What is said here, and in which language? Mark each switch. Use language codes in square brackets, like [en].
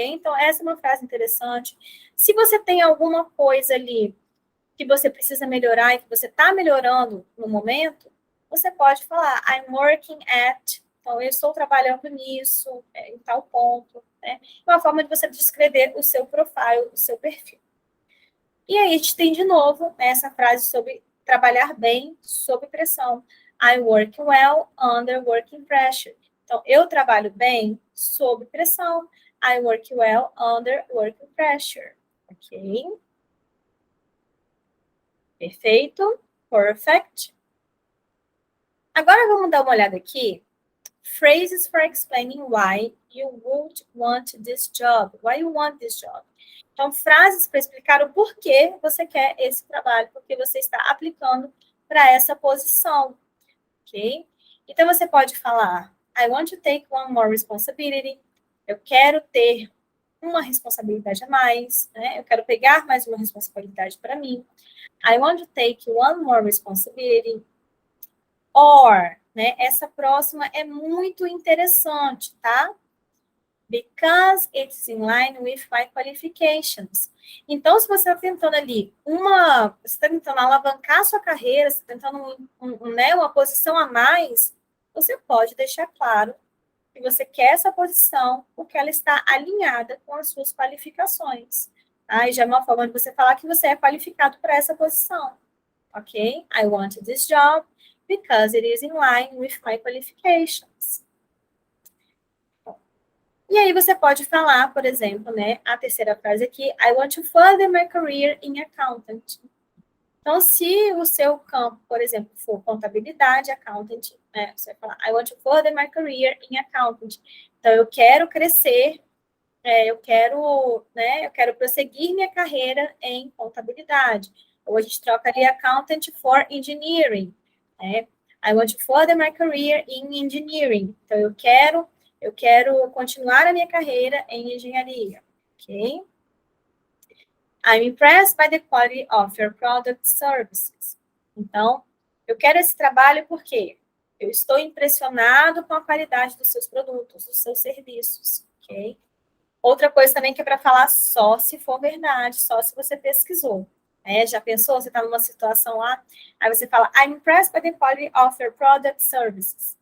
[pt] Então essa é uma frase interessante. Se você tem alguma coisa ali que você precisa melhorar e que você está melhorando no momento, você pode falar, [en] I'm working at, [pt] então eu estou trabalhando nisso, em tal ponto, né? Uma forma de você descrever o seu profile, o seu perfil. E aí a gente tem de novo, né, essa frase sobre trabalhar bem sob pressão. [en] I work well under working pressure. [pt] Então, eu trabalho bem sob pressão. [en] I work well under working pressure. [pt] Ok? Perfeito? Perfect. Agora vamos dar uma olhada aqui. [en] Phrases for explaining why you would want this job. Why you want this job. [pt] Então, frases para explicar o porquê você quer esse trabalho, porque você está aplicando para essa posição, ok? Então, você pode falar, [en] I want to take one more responsibility. [pt] Eu quero ter uma responsabilidade a mais, né? Eu quero pegar mais uma responsabilidade para mim. [en] I want to take one more responsibility. Or, né? [pt] Essa próxima é muito interessante, tá? [en] Because it's in line with my qualifications. [pt] Então, se você está tentando ali você está tentando alavancar a sua carreira, você está tentando né, uma posição a mais, você pode deixar claro que você quer essa posição porque ela está alinhada com as suas qualificações. Tá? E já é uma forma de você falar que você é qualificado para essa posição. Ok? [en] I want this job because it is in line with my qualifications. [pt] E aí você pode falar, por exemplo, né, a terceira frase aqui, [en] I want to further my career in accountant. [pt] Então, se o seu campo, por exemplo, for contabilidade, accountant, né, você vai falar, [en] I want to further my career in accountant. [pt] Então, eu quero crescer, eu quero prosseguir minha carreira em contabilidade. Ou a gente troca ali accountant for engineering, né? [en] I want to further my career in engineering. [pt] Então, eu quero continuar a minha carreira em engenharia, ok? [en] I'm impressed by the quality of your product services. [pt] Então, eu quero esse trabalho porque eu estou impressionado com a qualidade dos seus produtos, dos seus serviços, ok? Outra coisa também que é para falar só se for verdade, só se você pesquisou. Já pensou? Você está numa situação lá, aí você fala, [en] I'm impressed by the quality of your product services.